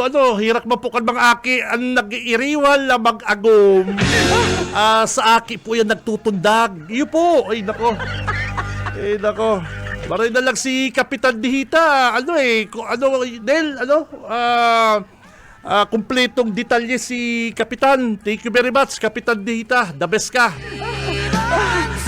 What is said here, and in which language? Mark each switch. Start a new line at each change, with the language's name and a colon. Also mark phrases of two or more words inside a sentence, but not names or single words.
Bikol: Hirak mapukan mga aki ang nag-iiriwal na mag-agom. Sa aki po yan nagtutundag. Iyo po. Ay nako. Maray na lang si Kapitan Dihita. Kumpletong detalye si Kapitan.
English: Thank you very much, Kapitan Dihita. The best ka.